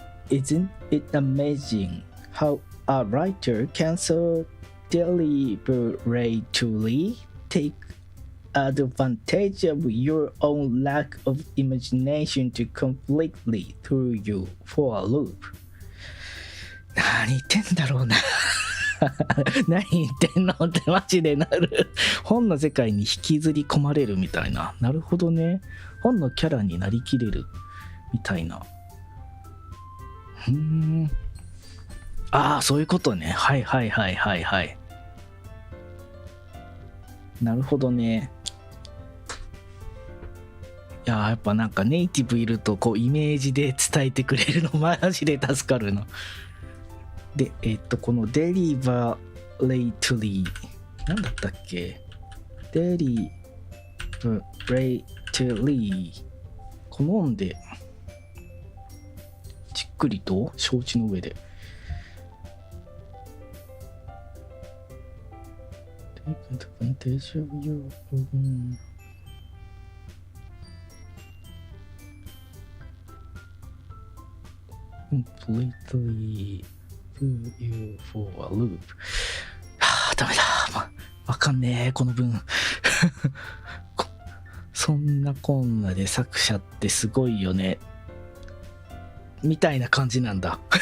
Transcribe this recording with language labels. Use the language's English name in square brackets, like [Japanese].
[English] Isn't it amazing how a writer can so deliberately take advantage of your own lack of imagination to completely throw you for a loop? [Japanese] 何言ってんだろうな何言ってんのってマジでなる。本の世界に引きずり込まれるみたいな。なるほどね。本のキャラになりきれるみたいな。ああ、そういうことね。はいはいはいはいはい。なるほどね。いや、やっぱなんかネイティブいるとこうイメージで伝えてくれるのマジで助かるの。で、このデリバレイトリーなんだったっけ？デリバレイトリー好んでじっくりと承知の上で。 [English] Take advantage of your own completely put you for a loop。 [Japanese] ダメだ、わかんねえこの文そんなこんなで作者ってすごいよねみたいな感じなんだ